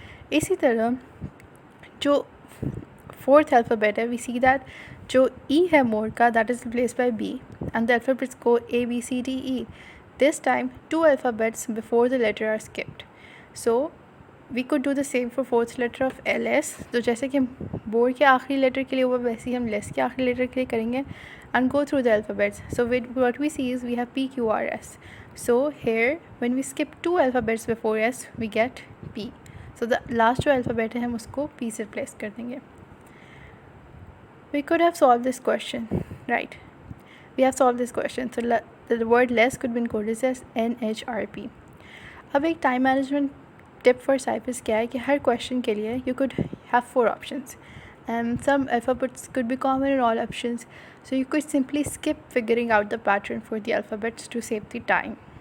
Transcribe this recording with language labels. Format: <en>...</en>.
<ur>اسی طرح جو فورتھ الفابیٹ ہے</ur> <en>we see that جو E ہے more کا that is replaced by B and the alphabets go A B C D E. This time 2 alphabets before the letter are skipped. So we could do the same for fourth letter of LS.</en> <ur>تو جیسے کہ board کے آخری letter کے لیے ہوا ویسے ہی ہم لیس کے آخری لیٹر کے لیے کریں گے</ur> <en>and go through the alphabets. So what we see is we have P Q R S. So here when we skip 2 alphabets before S we get P. So the last</en> <ur>جو alphabet ہے ہم اس کو P سے replace کر دیں گے.</ur> <en>We could have solved this question, right? We have solved this question. So the word less could be encoded as NHRP.</en> <ur>اب ایک time management tip for ciphers کیا ہے کہ ہر کویشچن کے لیے</ur> <en>you could have 4 options and some alphabets could be common in all options. So you could simply skip figuring out the pattern for the alphabets to save the time.</en>